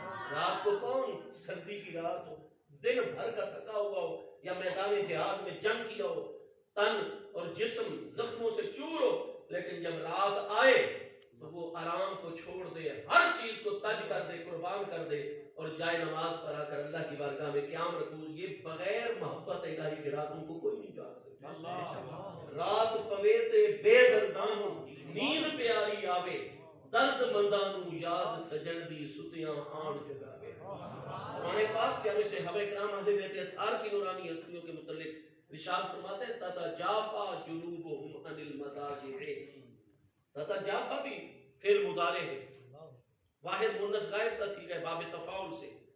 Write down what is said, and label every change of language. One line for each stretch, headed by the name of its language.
Urdu: رات کو کون سردی کی رات ہو، دن بھر کا تھکا ہوا ہو یا میدان جہاد میں جنگ کیا ہو، تن اور جسم زخموں سے چور ہو، لیکن جب رات آئے تو وہ آرام کو چھوڑ دے، ہر چیز کو تج کر دے، قربان کر دے اور جائے نماز پر آ کر اللہ کی بارگاہ میں قیام رکھو. یہ بغیر محبت الہی کے راتوں کو کوئی نہیں جاگ سکتا.
Punjabi: رات پویتے بے دردانوں نیند پیاری آوے، درد مندانوں یاد سجن دی ستیاں آن جگاوے.
Urdu: قرآن پاک پیارے سے صحابہ کرام اہل بیت اطہار کی نورانی ہستیوں کے متعلق ارشاد فرماتے ہیں
Arabic: تتجافا جنوبہم عن المضاجع.
Urdu: تتجافا بھی فعل مضارع ہے، واحد مونس غائب کا صیغہ ہے باب تفاعل سے.